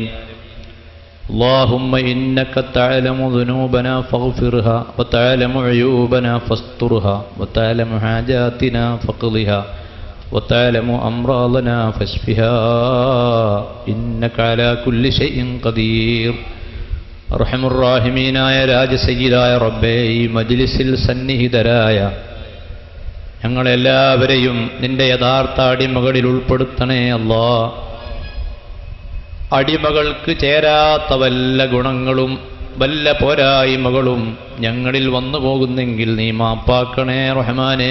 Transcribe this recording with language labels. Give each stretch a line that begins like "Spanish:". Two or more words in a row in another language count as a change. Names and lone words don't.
Arabic: اللهم إنك تعلم ذنوبنا فاغفرها وتعلم عيوبنا فاسترها وتعلم حاجاتنا فاقضها وتعلم أمراضنا فاشفها إنك على كل شيء قدير.
Malayalam: അർഹമുർറാഹിമീനായ രാജസയ്യിദായ റബ്ബേ, ഈ മജ്ലിസിൽ സന്നിഹിതരായ ഞങ്ങളെല്ലാവരെയും നിന്റെ യഥാർത്ഥ അടിമകളിൽ ഉൾപ്പെടുത്തണേ അല്ലാ. അടിമകൾക്ക് ചേരാത്ത വല്ല ഗുണങ്ങളും വല്ല പോരായ്മകളും ഞങ്ങളിൽ വന്നു പോകുന്നെങ്കിൽ നീ മാപ്പാക്കണേ റഹ്മാനെ.